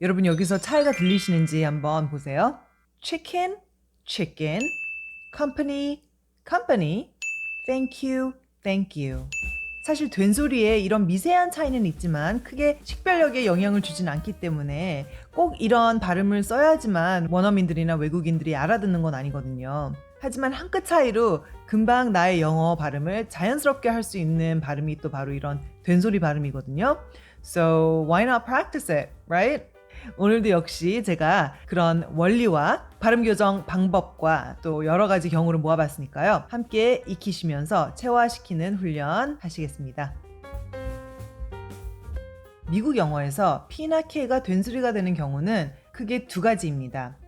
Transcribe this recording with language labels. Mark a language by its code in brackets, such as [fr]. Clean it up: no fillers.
[ko] 여러분 여기서 차이가 들리시는지 한번 보세요. [en] chicken, chicken, company, company, thank you, thank you. [ko] 사실 된소리에 이런 미세한 차이는 있지만 크게 식별력에 영향을 주진 않기 때문에 꼭 이런 발음을 써야지만 원어민들이나 외국인들이 알아듣는 건 아니거든요. 하지만 한 끗 차이로 금방 나의 영어 발음을 자연스럽게 할 수 있는 발음이 또 바로 이런 된소리 발음이거든요. [en] So why not practice it, right? [ko] 오늘도 역시 제가 그런 원리와 발음 교정 방법과 또 여러 가지 경우를 모아봤으니까요. 함께 익히시면서 체화시키는 훈련 하시겠습니다. 미국 영어에서 P나 K가 된소리가 되는 경우는 크게 두 가지입니다.